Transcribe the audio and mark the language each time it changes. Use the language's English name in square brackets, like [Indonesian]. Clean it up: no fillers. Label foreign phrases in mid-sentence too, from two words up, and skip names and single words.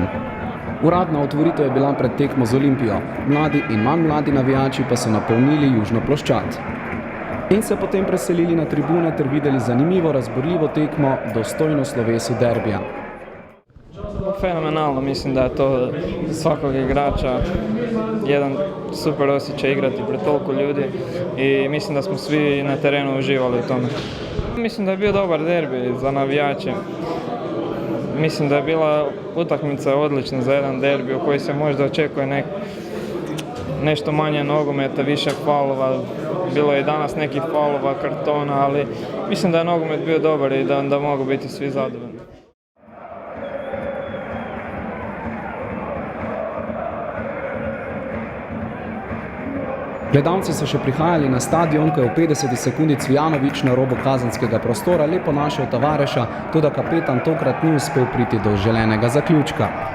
[Slovenian] Uradna otvoritev je bila pred tekmo z Olimpijo, mladi in manj mladi navijači pa so napolnili južno ploščad. In se potem preselili na tribune ter videli zanimivo, razburljivo tekmo, dostojno slovesu derbija. [Croatian] Fenomenalno, mislim da je to svakog igrača jedan super osjećaj igrati pred toliko ljudi i mislim da smo svi na terenu uživali u tome. Mislim da je bio dobar derbi za navijače. Mislim da je bila utakmica odlična za jedan derbi u koji se možda očekuje nešto manje nogometa, više faulova. Bilo je i danas nekih faulova, kartona, ali mislim da je nogomet bio dobar i da mogu biti svi zadovoljni. [Slovenian] Gledalci so še prihajali na stadion, ko je v 50 sekundi Cvijanović na robu kazenskega prostora lepo našel Tavareša, toda kapetan tokrat ni uspel priti do želenega zaključka.